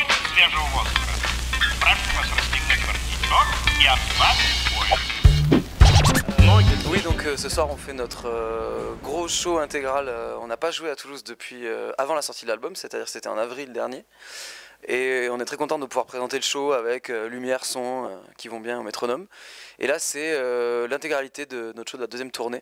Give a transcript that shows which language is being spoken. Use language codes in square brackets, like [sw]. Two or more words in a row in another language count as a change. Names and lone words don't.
[ru] свежего воздуха. Прошу вас расстегнуть воротничок и ослабить пояс. [fr] Oui, donc ce soir on fait notre gros show intégral. On n'a pas joué à Toulouse depuis avant la sortie de l'album, c'est-à-dire c'était en avril dernier. Et on est très content de pouvoir présenter le show avec lumière, son qui vont bien au métronome. Et là c'est l'intégralité de notre show de la deuxième tournée.